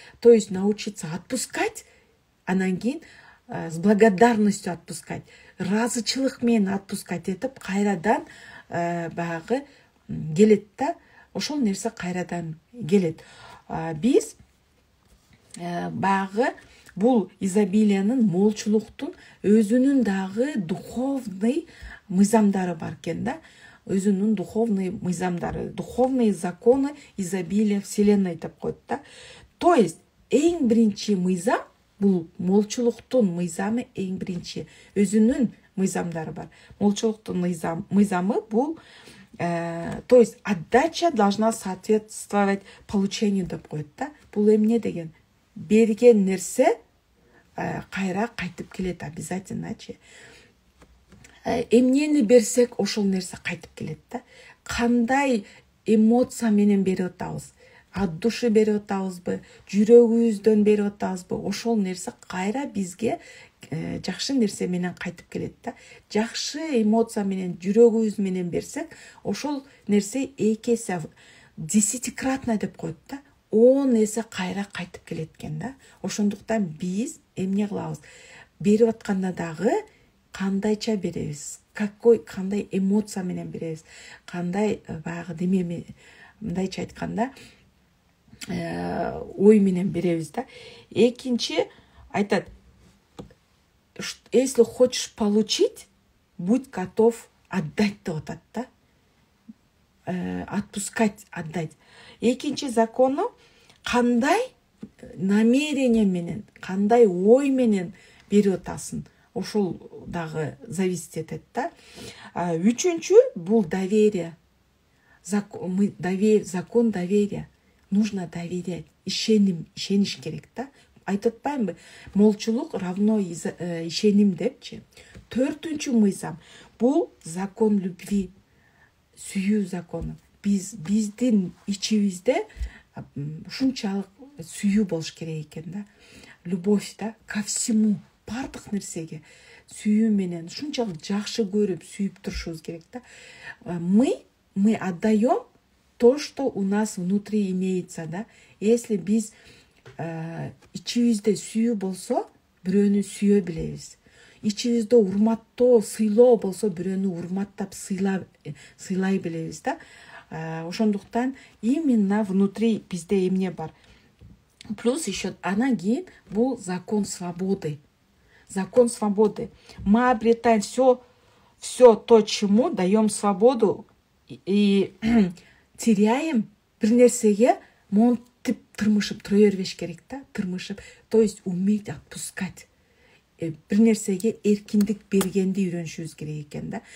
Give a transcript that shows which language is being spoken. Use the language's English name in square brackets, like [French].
[Russian] То есть научиться отпускать, [Kyrgyz] анан кийин [Russian] с благодарностью отпускать, [Kyrgyz] ыраазычылык менен отпускать этип кайрадан баягы келет да. Ошол нерсе кайрадан келет. Биз баягы бул изобилиянын, молчулуктун өзүнүн дагы духовный мыйзамдары бар экен да. Өзүнүн духовный мыйзамдары, [Russian] духовные законы изобилия вселенной [Kyrgyz] деп коет да. То есть эң биринчи мыйзам бул молчулуктун мыйзамы, эң биринчи өзүнүн мыйзамдары бар. Молчулуктун мыйзамы бул [Russian] то есть отдача должна соответствовать получению [Kyrgyz] деп коет да. Бул эмне деген? Берген нерсе кайра кайтып келет обязательно-чы. Эмнени берсек, ошол нерсе кайтып келет да. Кандай эмоция менен берип атабыз? От души берип атабызбы, жүрөгүбүздөн берип атабызбы? Ошол нерсе кайра бизге жакшы нерсе менен кайтып келет да. Жакшы эмоция менен, жүрөгүбүз менен берсек, ошол нерсе эки эсе, десятикратно деп коет да. 10 эсе кайра кайтып келет экен да. Ошондуктан биз эмне кылабыз? Берип атканда дагы кандайча беребиз, кандай эмоция менен беребиз, кандай баягы деме, мындайча айтканда ой менен беребиз да. Экинчи айтат, [Russian] если хочешь получить, будь готов отдать [Kyrgyz] деп атат да. Отпускать, отдать. Экинчи закону кандай намерение менен, кандай ой менен берип атасың. Ошол дагы зависит этет да. Үчүнчү бул [Russian] доверие. Закон доверия. Нужно доверять. [Kyrgyz] Ишениш керек да. Айтып атпаймынбы? Молчулук равно ишеним депчи. Төртүнчү мыйзам бул [Russian] закон любви. [Kyrgyz] Сүйүү закону. Биздин ичибизде ушунчалык сүйүү болуш керек экен да. [Russian] Любовь да, ко всему. [Kyrgyz] Бардык нерсеге сүйүү менен ушунчалык жакшы көрүп сүйүп турушубуз керек да. [Russian] Мы отдаем то, что у нас внутри имеется да. [Kyrgyz] Если биз ичибизде сүйүү болсо, бирөөнү сүйө билебиз. Ичибизде урматтоо, сыйлоо болсо, бирөөнү урматтап сыйлай билебиз да. Ошондуктан [Russian] именно внутри [Kyrgyz] бизде эмне бар? [Russian] Плюс еще [Kyrgyz] анан кийин бул [Russian] закон свободы. Закон свободы. Мы обретаем все то, чему даем свободу, и теряем [Kyrgyz] бир нерсеге монтип тырмышып тура бербеш керек да, тырмышып. [Russian] То есть уметь отпускать. [Kyrgyz] Бир нерсеге эркиндик бергенди үйрөнүшүбүз керек экен да.